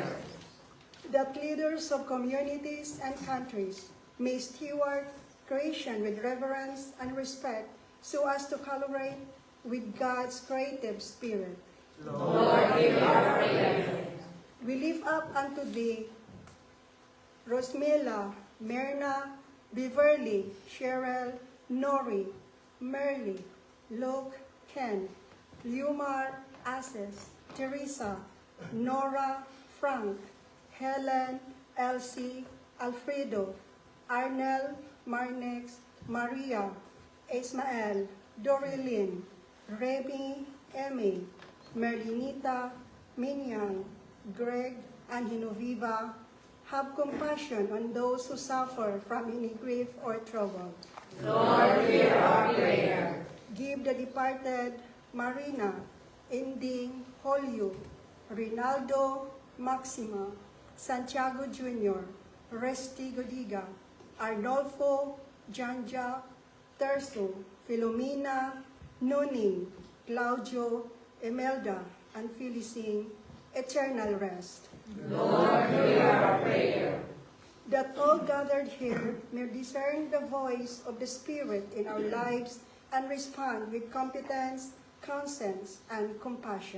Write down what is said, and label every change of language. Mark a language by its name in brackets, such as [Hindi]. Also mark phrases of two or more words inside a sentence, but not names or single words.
[English] That leaders of communities and countries may steward creation with reverence and respect so as to collaborate with God's creative spirit. Lord, hear our prayer. We lift up unto thee Rosmila, Myrna, Beverly, Cheryl, Nori, Merly, Luke, Ken, Lumar, Ases, Teresa, Nora, Frank, Helen, Elsie, Alfredo, Arnel, Marnex, Maria, Ismael, Dorilyn, Remy, Emmy, Merlinita, Minyang, Greg, and Hinoviva. Have compassion on those who suffer from any grief or trouble. Lord, hear our prayer. Give the departed Marina, Inding, Holyu, Rinaldo, Maxima, Santiago Jr., Resti Godiga, Arnolfo, Janja, Terso, Filomena, Nuning, Claudio, Imelda, and Felicing, eternal rest. Lord, hear our prayer. That all gathered here may discern the voice of the Spirit in our lives and respond with competence, conscience, and compassion.